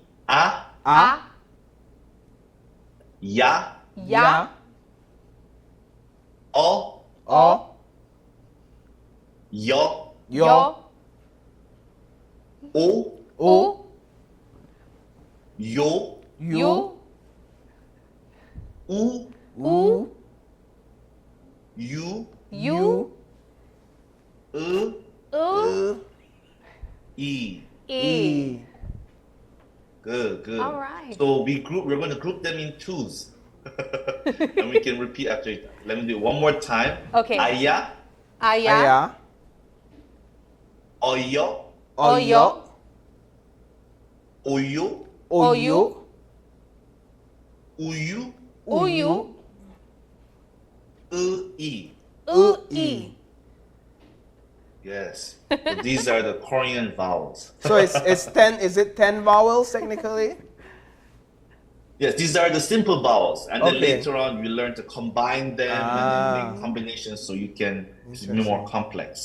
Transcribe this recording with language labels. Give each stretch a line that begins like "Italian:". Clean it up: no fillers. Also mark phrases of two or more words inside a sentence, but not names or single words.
Korean: A, ya, o, yo, o, yo, u, you, E.
English: Good, good. All right. So we're going to group them in twos. And we can repeat after it. Let me do it one more time. Okay.
Korean: Aya, Aya, oyo, oyo, oyo, oyu, uyu, uyu, e. ui.
English: Yes. So these are the Korean vowels. So it's 10, is it 10 vowels technically? Yes, these are the simple vowels. And then Okay. later on, we learn to combine them and then make combinations so you can be more complex.